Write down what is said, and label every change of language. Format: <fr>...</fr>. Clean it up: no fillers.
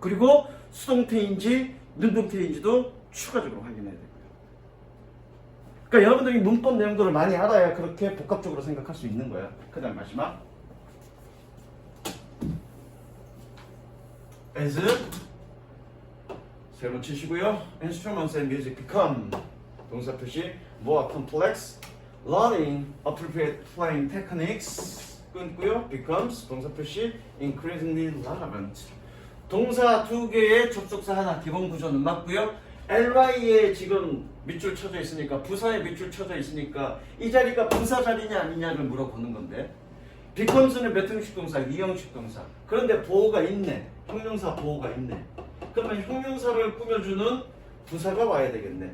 <ko>그리고 수동태인지 능동태인지도 추가적으로 확인해야 되고요. 그러니까 여러분들이 문법 내용들을 많이 알아야 그렇게 복합적으로 생각할 수 있는 거야. 그 다음 마지막 as 세모 치시고요.</ko> <en>Instruments and music become</en> <ko>동사 표시</ko> <en>more complex, learning appropriate playing techniques</en> <ko>끊고요.</ko> <en>becomes</en> <ko>동사 표시</ko> <en>increasingly relevant.</en> <ko>동사 두 개의 접속사 하나 기본 구조는 맞고요. ly에 지금 밑줄 쳐져 있으니까 부사에 밑줄 쳐져 있으니까 이 자리가 부사 자리냐 아니냐를 물어보는 건데 becomes는 몇 형식 동사? 2형식 동사. 그런데 보호가 있네. 형용사 보호가 있네. 그러면 형용사를 꾸며주는 부사가 와야 되겠네.</ko>